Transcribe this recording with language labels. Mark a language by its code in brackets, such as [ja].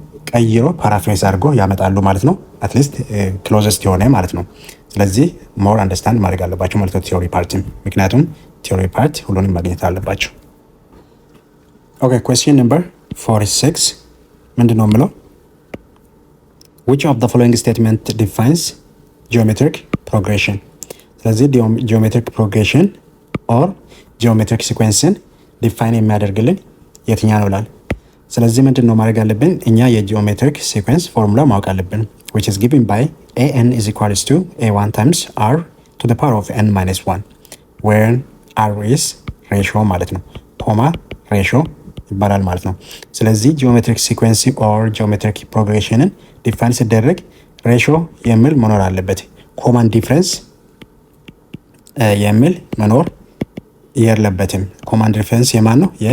[am] ቀይሮ ፓራፍሬዝ አድርጎ ያመጣሉ ማለት ነው። አትሊስት ክሎዘስት የሆነ ማለት ነው። ስለዚህ ሞር አንደርስታንድ ማድረግ አለባቸው ማለት ነው ቲዮሪ ፓርትም፣ ምክንያቱም ቲዮሪ ፓርት ሁሉንም ማግኘት አለባቸው። ኦኬ ኩዌስችን ነምበር 46 ምንድን ነው የምለው? [en] which of the following statement defines geometric progression? [am] ስለዚህ ጂኦሜትሪክ ፕሮግሬሽን ኦር ጂኦሜትሪክ ሲኩዌንስን ዲፋይን የሚያደርግልን የትኛ ነው ይላል። ስለዚህ ምንድን ነው ማድረግ አለብን? እኛ የጂኦሜትሪክ ሲኩዌንስ ፎርሙላ ማወቅ አለብን [en] which is given by an is equals to a1 times r to the power of n minus 1 where r is ratio [am] ማለት ነው። ኮማ ሬሽዮ ይባላል ማለት ነው። ስለዚህ ጂኦሜትሪክ ሲኩዌንስ ኦር ጂኦሜትሪክ ፕሮግሬሽንን ዲፋይን ሲደረግ ሬሽዮ የሚል መኖር አለበት። ኮማን ዲፍረንስ የሚል መኖር የለበትም። ኮማን ዲፍረንስ የማን ነው?